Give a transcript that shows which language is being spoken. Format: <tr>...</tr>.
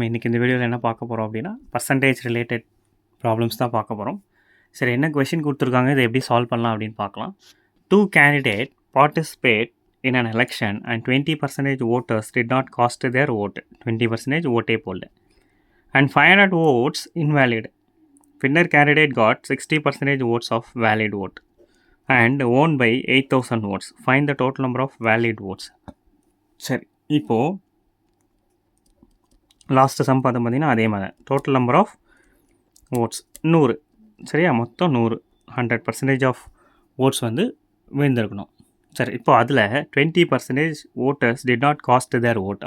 <ta>இன்றைக்கி இந்த வீடியோவில் என்ன பார்க்க போகிறோம் அப்படின்னா,</ta> <en>percentage related problems</en> <ta>தான் பார்க்க போகிறோம். சரி, என்ன கொஷின் கொடுத்துருக்காங்க, இதை எப்படி சால்வ் பண்ணலாம் அப்படின்னு பார்க்கலாம்.</ta> <en>2 candidate participate in an election and 20% voters did not cast their vote. 20%</en> <ta>ஓட்டே போடல.</ta> <en>And 500 votes invalid. Winner candidate got 60% votes of valid vote and won by 8,000 votes. Find the total number of valid votes.</en> <ta>சரி, இப்போது last some பார்த்தீங்கன்னா அதே மாதிரி</ta> <en>total number of votes</en> <ta>100. சரியா, மொத்தம் 100. 100% of oats வந்து விழுந்திருக்கணும். சரி, இப்போ அதில் 20%</ta> <en>Voters did not cast their vote.</en>